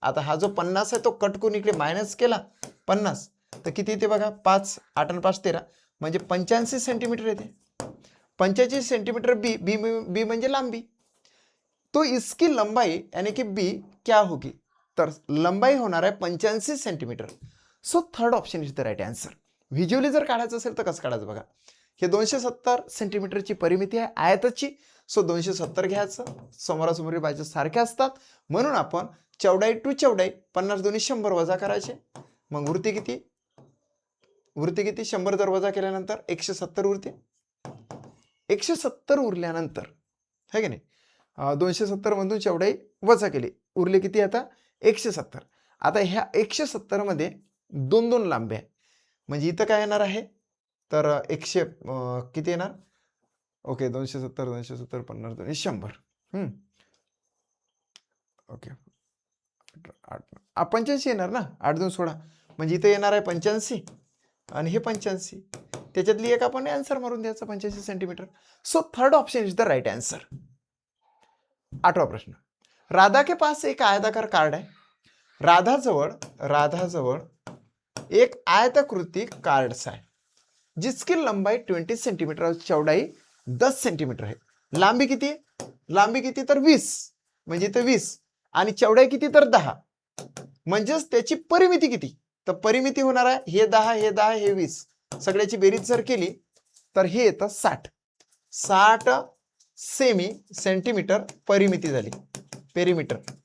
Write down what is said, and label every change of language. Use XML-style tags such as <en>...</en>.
<mr>आता हा जो 50 आहे तो कट करून इकडे मायनस केला 50 तर किती येते बघा, 5 8 आणि 5 13 म्हणजे 85 सेंटीमीटर येते. 85 सेंटीमीटर बी बी बी म्हणजे लांबी.</mr> <hi>तो इसकी लंबाई यानी कि बी क्या होगी,</hi> <mr>तर लंबाई होणार आहे 85 centimetre.</mr> <en>So third option is the right answer.</en> <mr>Visually जर काढायचं असेल तर कसं काढायचं बघा, हे 270 सेंटीमीटरची परिमिती आहे आयताची. सो 270 घ्यायचं, समोरासमोरी बाजू सारख्या असतात म्हणून आपण चौडाई टू चौडाई 50 दोन्ही 100 वजा करायचे. मग उरते किती 100 जर वजा केल्यानंतर 170 उरते. 170 उरल्यानंतर है की नाही, 270 मधून चौडाई वजा केली, उरले किती आता 170. आता ह्या 170 मध्ये 2 लांब्या आहे. म्हणजे इथं काय येणार आहे, तर 100 किती येणार, ओके 270 50 दोन्ही 100. ओके 85 येणार ना, 8 2 16 म्हणजे इथे येणार आहे 85 आणि हे 85. त्याच्यातली एक आपण आन्सर मारून द्यायचा 85 centimetre.</mr> <en>So third option is the right answer.</en> <hi>8वां प्रश्न, राधा के पास एक आयताकार कार्ड है.</hi> <mr>राधाजवळ एक आयताकृती कार्ड्स आहे</mr> <hi>जिसकी लंबाई 20 सेंटीमीटर और चौड़ाई 10 सेंटीमीटर है.</hi> <mr>लांबी किती तर 20 म्हणजे इथे 20 आणि चौड़ाई किती तर 10. म्हणजेच त्याची परिमिती किती, तर परिमिती होणार आहे हे 10 हे 10 हे 20 सगळ्याची बेरीज जर केली तर हे येतं 60 सेमी सेंटीमीटर परिमिती झाली पेरीमीटर.</mr>